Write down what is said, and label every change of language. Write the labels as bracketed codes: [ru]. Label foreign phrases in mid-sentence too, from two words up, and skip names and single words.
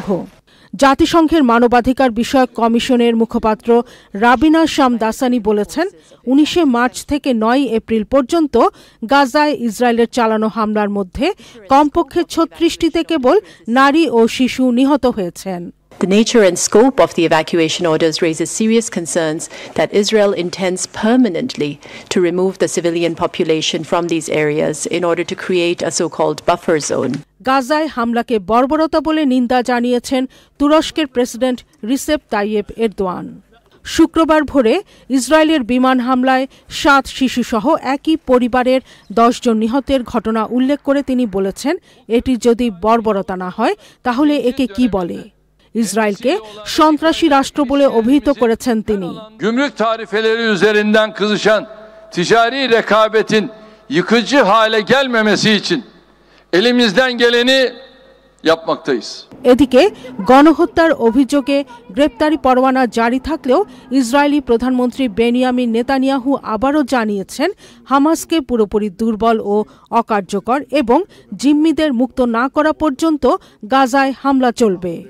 [bn] জাতিসংঘের মানবাধিকার বিষয়ক কমিশনের মুখপাত্র রাবিনা শামদাসানি বলেছেন, 19 মার্চ থেকে 9 এপ্রিল পর্যন্ত গাজায় ইসরায়েলের চালানো হামলার মধ্যে কমপক্ষে 36টিতে কেবল নারী ও শিশু নিহত হয়েছেন। [en] The nature and scope of the evacuation orders raises serious concerns that Israel intends permanently to remove the civilian population from these areas in order to create a so-called buffer zone. [bn] গাজায় হামলাকে বর্বরতা বলে নিন্দা জানিয়েছেন তুরস্কের প্রেসিডেন্ট রিসেপ তাইয়েপ এরদোয়ান। শুক্রবার ভোরে ইসরায়েলের বিমান হামলায় 7 শিশুসহ একই পরিবারের 10 জন নিহতের ঘটনা উল্লেখ করে তিনি বলেছেন, এটি যদি বর্বরতা না হয় তাহলে একে কি বলে? ইসরায়েলকে সন্ত্রাসী রাষ্ট্র বলে অভিহিত করেছেন তিনি। [tr] Gümrük tarifeleri üzerinden kızışan ticari rekabetin yıkıcı hale gelmemesi için elimizden geleni yapmaktayız. [bn] এদিকে গণহত্যার অভিযোগে গ্রেপ্তারি পরোয়ানা জারি থাকলেও ইসরায়েলি প্রধানমন্ত্রী বেনিয়ামিন নেতানিয়াহু আবারও জানিয়েছেন, হামাসকে পুরোপুরি দুর্বল ও অকার্যকর এবং জিম্মিদের মুক্ত না করা পর্যন্ত গাজায় হামলা চলবে।